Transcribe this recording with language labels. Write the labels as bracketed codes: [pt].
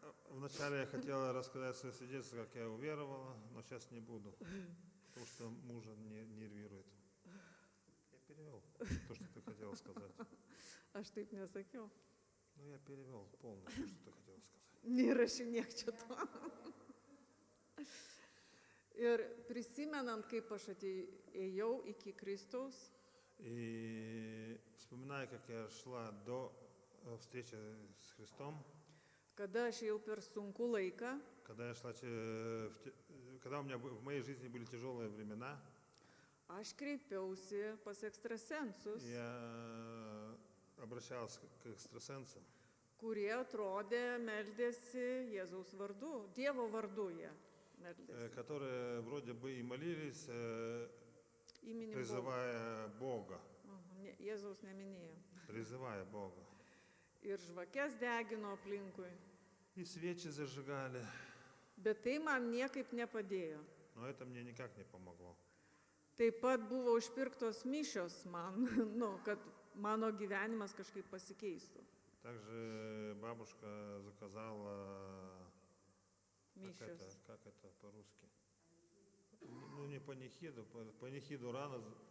[ru] Вначале я хотела рассказать свое свидетельство, как я уверовала, но сейчас не буду, потому что мужа нервирует. Я перевел то, что ты хотела сказать. [lt] Aš taip nesakiau. [ru] Я перевел полностью, что ты хотела сказать. [lt] Neįrašinėk čia to. Ir prisimenant, kaip aš ėjau iki Kristaus, [ru] И вспоминая, как я шла до встречи с Христом, [lt] kada aš ėjau per sunkų laiką, [ru] когда я шла, когда у меня в моей жизни были тяжелые времена, [lt] aš kreipiausi pas ekstrasensus, [ru] я обращался к экстрасенсам, [lt] kurie atrodė meldėsi Jėzaus vardu, Dievo vardu jie meldėsi. [ru] которые вроде бы и молились, [lt] Įminim Bogą. [ru] призывая Бога, [lt] Jėzaus neminėjo. [ru] призывая Бога. [lt] Ir žvakes degino aplinkui. [ru] И свечи зажигали, [lt] Bet tai man niekaip nepadėjo. [ru] но это мне никак не помогло. [lt] Taip pat buvo užpirktos mišios man, kad mano gyvenimas kažkaip pasikeistų. [ru] Также бабушка заказала, [lt] Mišios. [ru] как это по-русски? Ну, не панихиду, панихиду рано.